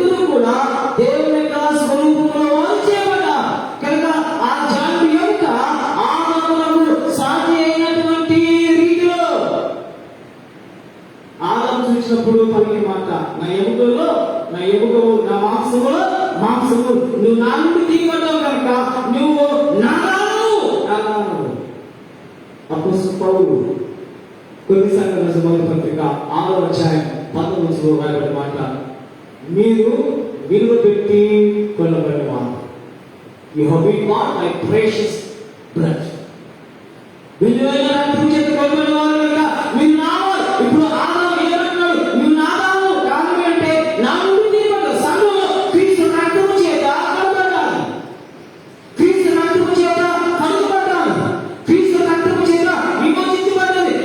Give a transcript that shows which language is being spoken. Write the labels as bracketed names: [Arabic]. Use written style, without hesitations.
[Telugu] కూడా దేవుని యొక్క స్వరూపంలో వారు చేయబడ్డారు కనుక ఆ జాతి యొక్క ఆదాములకు సాధ్య అయినటువంటి రీతిలో ఆదాము చూసినప్పుడు పలికి మాట, నా ఎముకలో నా ఎముకలు నా మాంసములో మాంసము, నువ్వు నా నుండి తీయబడ్డావు కనుక నువ్వు నాదాను. అపోస్తలుడైన పౌలు కొన్ని సంఘటనల మొదటి పత్రిక 6వ అధ్యాయం 19 రాయబడిన మాట, మీరు విలువ పెట్టి కొనబడిన వారు. [English] You have been bought by precious blood. [Telugu] విలువైన రక్తం చేత కొనబడిన వారు కనుక మీరు నావారు. ఇప్పుడు ఆదాము ఏమంటున్నాడు? నువ్వు నాదాము. కారణం అంటే నా నుండి తీయబడ్డావు. సంఘంలో క్రీస్తు రక్తము చేత కొనబడ్డాను. క్రీస్తు రక్తము చేత కనుగొనబడ్డాను. క్రీస్తు రక్తము చేత విమోచించబడ్డది.